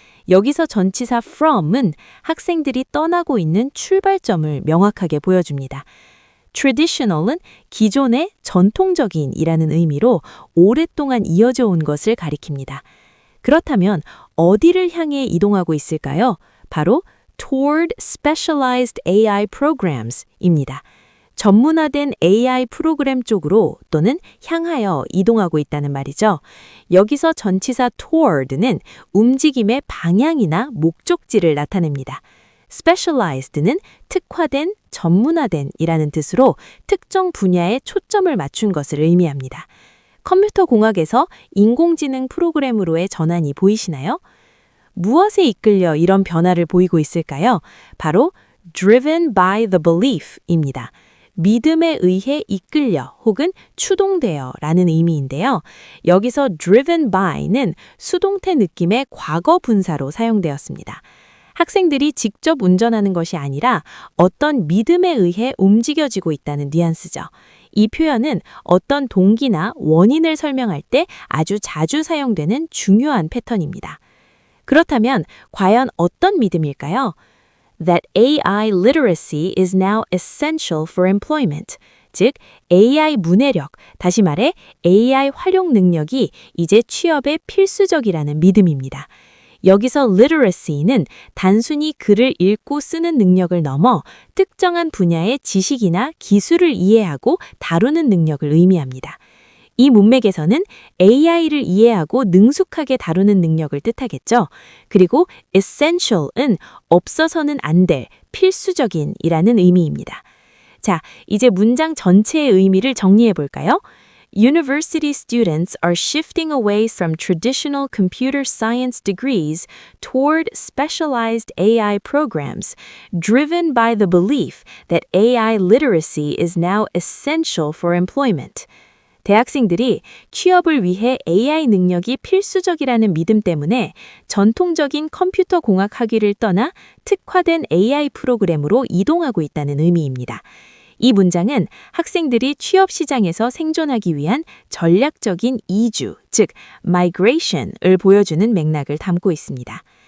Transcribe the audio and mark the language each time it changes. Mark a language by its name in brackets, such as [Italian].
[Korean] 여기서 전치사 from은 학생들이 떠나고 있는 출발점을 명확하게 보여줍니다. traditional은 기존의 전통적인이라는 의미로 오랫동안 이어져 온 것을 가리킵니다. 그렇다면 어디를 향해 이동하고 있을까요? 바로 [English] toward specialized AI programs입니다. [Korean] 전문화된 AI 프로그램 쪽으로 또는 향하여 이동하고 있다는 말이죠. 여기서 전치사 toward는 움직임의 방향이나 목적지를 나타냅니다. specialized는 특화된, 전문화된 이라는 뜻으로 특정 분야에 초점을 맞춘 것을 의미합니다. 컴퓨터 공학에서 인공지능 프로그램으로의 전환이 보이시나요? 무엇에 이끌려 이런 변화를 보이고 있을까요? 바로 [English] driven by the belief입니다. [Korean] 믿음에 의해 이끌려 혹은 추동되어 라는 의미인데요. 여기서 [English] driven by [Korean] 는 수동태 느낌의 과거 분사로 사용되었습니다. 학생들이 직접 운전하는 것이 아니라 어떤 믿음에 의해 움직여지고 있다는 뉘앙스죠. 이 표현은 어떤 동기나 원인을 설명할 때 아주 자주 사용되는 중요한 패턴입니다. 그렇다면 과연 어떤 믿음일까요? [English] That AI literacy is now essential for employment. [Korean] 즉, AI 문해력, 다시 말해 AI 활용 능력이 이제 취업에 필수적이라는 믿음입니다. 여기서 literacy는 단순히 글을 읽고 쓰는 능력을 넘어 특정한 분야의 지식이나 기술을 이해하고 다루는 능력을 의미합니다. 이 문맥에서는 AI를 이해하고 능숙하게 다루는 능력을 뜻하겠죠. 그리고 essential은 없어서는 안 될, 필수적인 이라는 의미입니다. 자, 이제 문장 전체의 의미를 정리해 볼까요? [English] University students are shifting away from traditional computer science degrees toward specialized AI programs, driven by the belief that AI literacy is now essential for employment. [Korean] 대학생들이 취업을 위해 AI 능력이 필수적이라는 믿음 때문에 전통적인 컴퓨터 공학 학위를 떠나 특화된 AI 프로그램으로 이동하고 있다는 의미입니다. 이 문장은 학생들이 취업 시장에서 생존하기 위한 전략적인 이주, 즉 migration을 보여주는 맥락을 담고 있습니다.